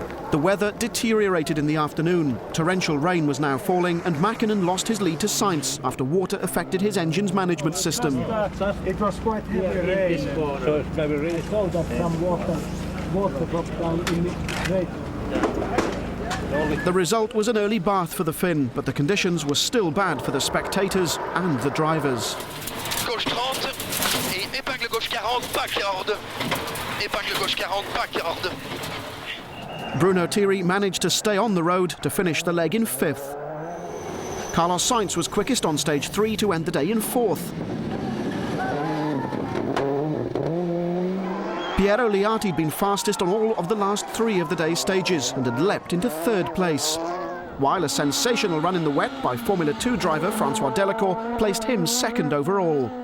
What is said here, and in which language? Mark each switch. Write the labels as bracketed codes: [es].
[en] The weather deteriorated in the afternoon. Torrential rain was now falling, and Mäkinen lost his lead to Sainz after water affected his engine's management system. It was quite heavy rain, so it's maybe really cold up some water dropped down in the rain. The result was an early bath for the Finn, but the conditions were still bad for the spectators and the drivers. [fr] Gauche 30 et épingle gauche 40, pas 42. Épingle gauche 40, pas 42. [en] Bruno Thierry managed to stay on the road to finish the leg in 5th. Carlos Sainz was quickest on stage 3 to end the day in 4th. Piero Liati had been fastest on all of the last 3 of the day's stages and had leapt into 3rd place, while a sensational run in the wet by Formula 2 driver Francois Delacour placed him 2nd overall.